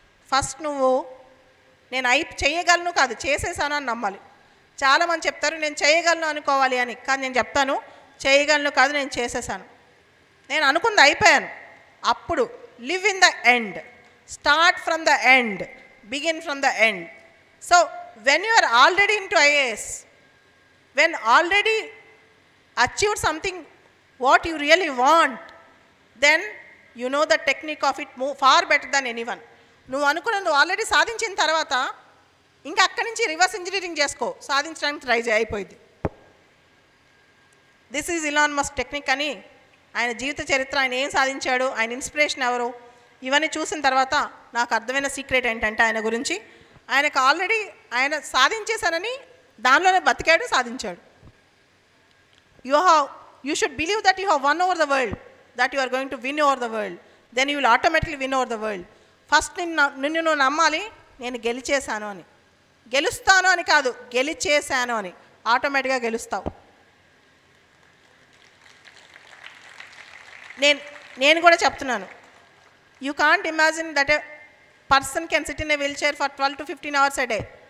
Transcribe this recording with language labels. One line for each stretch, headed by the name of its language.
Telugu: First నువ్వు నేను చేయగలను కాదు, చేసేసాను అని నమ్మాలి. చాలామంది చెప్తారు నేను చేయగలను అనుకోవాలి అని, కానీ నేను చెప్తాను చేయగలను కాదు, నేను చేసేసాను, నేను అనుకుంది అయిపోయాను. అప్పుడు
English: Live in the end, start from the end, begin from the end. So when you are already in to IAS, when already achieved something what you really want, then you know the technique of it far better than anyone.
Telugu: నువ్వు అనుకున్నది already సాధించిన తర్వాత ఇంకా అక్కడి నుంచి reverse engineering చేసుకో, సాధించడానికి try అయిపోయింది.
English: this is
Telugu: Elon Musk technique అని ఆయన జీవిత చరిత్ర, ఆయన ఏం సాధించాడు, ఆయన ఇన్స్పిరేషన్ ఎవరు, ఇవన్నీ చూసిన తర్వాత నాకు అర్థమైన సీక్రెట్ ఏంటంటే ఆయన గురించి, ఆయనకు ఆల్రెడీ ఆయన సాధించేశానని దానిలోనే బతికాడు, సాధించాడు.
English: You should believe that you have won over the world, that you are going to win over the world, then you will automatically win over the world.
Telugu: First నిన్ను నువ్వు నమ్మాలి, నేను గెలిచేశాను అని. గెలుస్తాను అని కాదు, గెలిచేశాను అని, ఆటోమేటిక్గా గెలుస్తావు. నేను కూడా చెప్తున్నాను,
English: You can't imagine that a person can sit in a wheel chair for 12 to 15 hours a day.